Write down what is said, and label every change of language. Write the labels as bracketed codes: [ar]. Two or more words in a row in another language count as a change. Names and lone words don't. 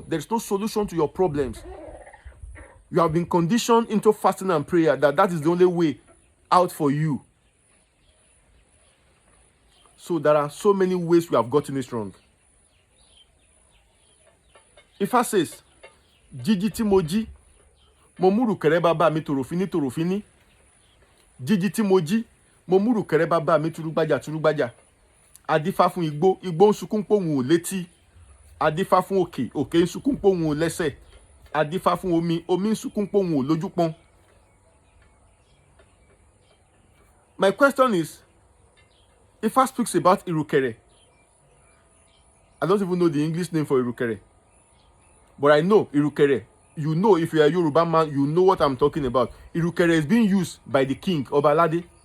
[en] There's no solution to your problems. You have been conditioned into fasting and prayer that is the only way out for you. So there are so many ways we have gotten it wrong. If I says, [yo] Jiji Timoji, Momuru Kerebaba mi torofini. Jiji Timoji, Momuru Kerebaba mi turugbaja. Adifa fún igbó ń sunkún pohùn létí. Adifa fún òkè ń sunkún pohùn lẹ́sẹ̀. Adifa fún omi ń sunkún pohùn lójúpọ́n. [en] My question is, Ifa speaks about Irukere. I don't even know the English name for Irukere. But I know Irukere. You know, if you are a Yoruba man, you know what I'm talking about. Irukere is being used by the king, Obalade.